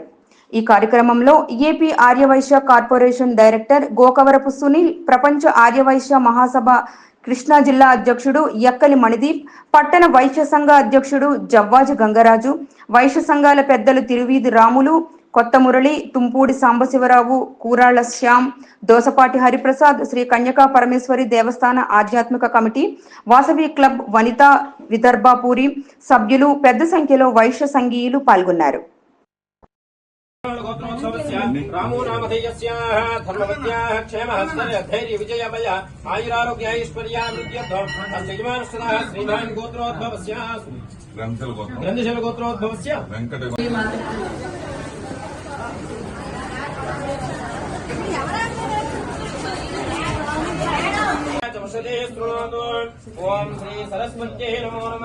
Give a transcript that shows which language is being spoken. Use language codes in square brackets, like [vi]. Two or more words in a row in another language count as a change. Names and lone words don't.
[te] ఈ కార్యక్రమంలో ఏపీ ఆర్యవైశ్య కార్పొరేషన్ డైరెక్టర్ గోకవరపు సునీల్, ప్రపంచ ఆర్యవైశ్య మహాసభ కృష్ణా జిల్లా అధ్యక్షుడు యక్కలి మణిదీప్, పట్టణ వైశ్య సంఘ అధ్యక్షుడు జవ్వాజి గంగరాజు, వైశ్య సంఘాల పెద్దలు తిరువీధి రాములు, కొత్త మురళి, తుంపూడి సాంబశివరావు, కూరాళ్ల శ్యామ్, దోసపాటి హరిప్రసాద్, శ్రీ కన్యకా పరమేశ్వరి దేవస్థాన ఆధ్యాత్మిక కమిటీ, వాసవి క్లబ్, వనిత విదర్భాపూరి సభ్యులు పెద్ద సంఖ్యలో వైశ్య సంఘీయులు పాల్గొన్నారు. [sa] रामो नामधेयस्याः धर्मवत्याः क्षेमः स्थैर्य विजयमय आयुरारोग्य ऐश्वर्यामृत्यर्थम् अस्य यजमानस्तः श्रीमान् गोत्रोद्भवस्य ग्रन्थशैल गोत्रोद्भवस्य ओम श्री सरस्वत्यै नमो नमः।